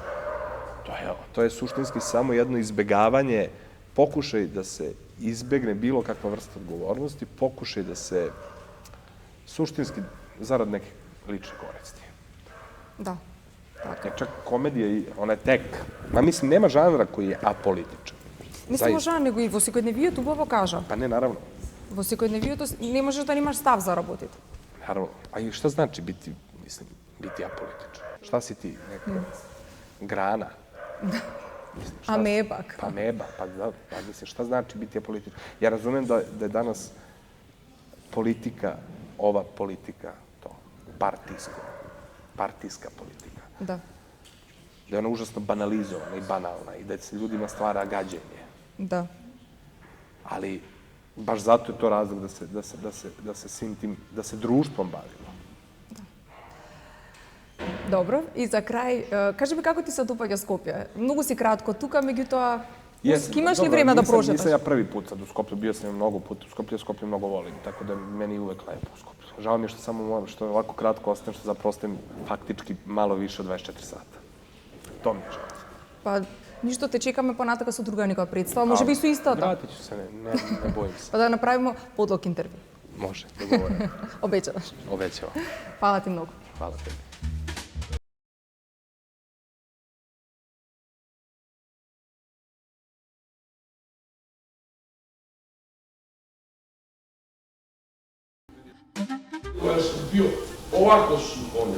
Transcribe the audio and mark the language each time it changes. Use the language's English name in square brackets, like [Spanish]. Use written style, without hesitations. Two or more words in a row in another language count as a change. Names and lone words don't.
[Serbian] To je suštinski samo jedno izbegavanje, pokušaj da se izbegne bilo kakva vrsta odgovornosti, pokušaj da se suštinski zarad nekih ličnih koristi. Da. Jer čak komedija, ona je tek, mislim, nema žanra koji je apolitičan. [Macedonian] Не само жан, него и во секојдневието убаво кажа. [Serbian] Pa ne, naravno. [Macedonian] Во секојдневието не можеш да немаш став за работите. [Serbian] Naravno. A i šta znači biti apolitičan? Šta si ti? Neka grana? Ameba. Pa ameba, pa mislim, šta znači biti apolitičan? Ja razumem da je danas politika, ova politika, to, partijska politika. Da. Da je ona užasno banalizovana i banalna i da se ljudima stvara gađenje. Da. Ali baš zato je to razlog da se svim tim, da se društvom bavimo. [Macedonian] Добро, и за крај, кажи ми како ти се допаѓа Скопје? Многу си кратко тука, меѓутоа, имаш ли време да прошеташ? [Serbian] Nisam ja prvi put sad u Skoplju, bio sam mnogo puta u Skoplju, Skoplje mnogo volim, tako da meni je uvek lepo u Skoplju. Žao mi je što samo što je ovako kratko ostanem, što zapravo ostajem faktički malo više od 24 sata. To mi je žao. [Macedonian] Па, ништо те чекаме понатака со друга некоја представа, може би со истата. [Serbian] Vratit ću se, ne bojim se. [Macedonian] Па да направиме подлог интервју. [Serbian] Može, dogovoreno. [Macedonian] Обеќаваш. [Serbian] Obećavam. [Macedonian] Фала ти многу. [Serbian] Hvala tebi. Koja sam bio ovako su konja.